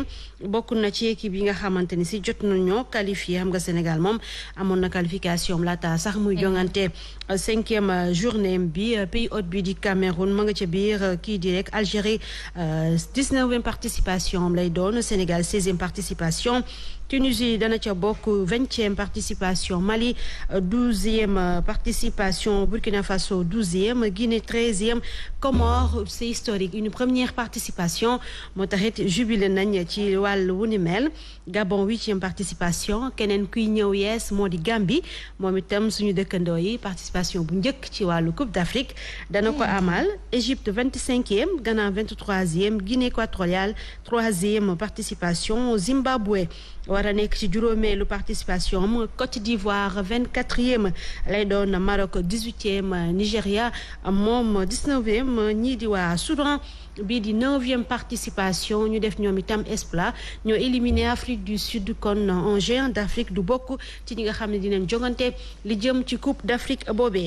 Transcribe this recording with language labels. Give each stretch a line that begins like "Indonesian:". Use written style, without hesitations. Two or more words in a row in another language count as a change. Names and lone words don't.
Wolof: bokk na ci équipe yi nga xamante ni si jot nañoo qualifié xam nga Sénégal moom amoon na qualification laata sax muy jongante 5e journée bi
French: pays hôte
Wolof: bi di Cameroun ma nga ca biir kii di rek Algérie 19e participation lay doon Sénégal 16e participation Tunisie dana ca bokk 20e participation, Mali 12e participation, Burkina Faso 12e, Guinée 13e, Comores
French: c'est historique, une première participation
Wolof: moo taxit jubilé nañ ci wàllu wu ni mel. Gabon 8e participation, keneen kuy ñëw yees moo di Gambie moom itam suñu dëkkandoo yi participation bu njëkk ci wàllu Coupe d'Afrique dana ko amal. Égypte 25e, Ghana 23e, Guinée équatoriale 3e participation, Zimbabwe war a nekk ci juróomeelu participation, Côte d'Ivoire 24e lay doon, Maroc 18e, Nigéria moom 19e, ñii di waa Soudan bii di 9e participation ñu def ñoom itam exploit ñoo éliminé Afrique du Sud kon
French: un géant d'Afrique du
Wolof: bokk ci ñi nga xam ne dinañ jogante li jëm ci Coupe d'Afrique boobee.